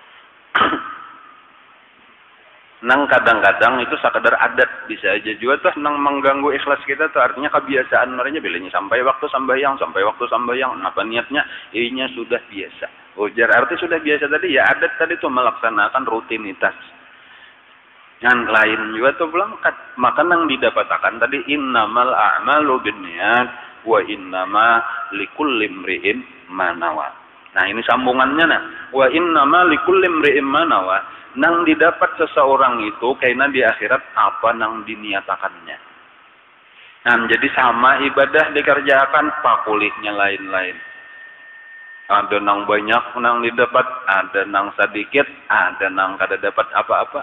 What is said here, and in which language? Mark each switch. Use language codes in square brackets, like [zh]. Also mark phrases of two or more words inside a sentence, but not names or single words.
[bjn] Nang kadang-kadang itu sekadar adat bisa aja juga tuh nang mengganggu ikhlas kita tuh artinya kebiasaan mereka bilangnya sampai waktu sambayang apa niatnya inya sudah biasa. Ujar arti sudah biasa tadi ya adat tadi tuh melaksanakan rutinitas. Yang lain juga tuh belangkat. Maka nang didapatkan tadi [ar] إنما الأعمال بالنيات وإنما لكل امرئ ما نوى. [bjn] Nah, ini sambungannya nah. [ar] وإنما لكل امرئ ما نوى. [bjn] Nang didapat seseorang itu karena di akhirat apa nang diniatakannya. Nah, jadi sama ibadah dikerjakan pakulihnya lain-lain. Ada nang banyak nang didapat, ada nang sedikit, ada nang kada dapat apa-apa.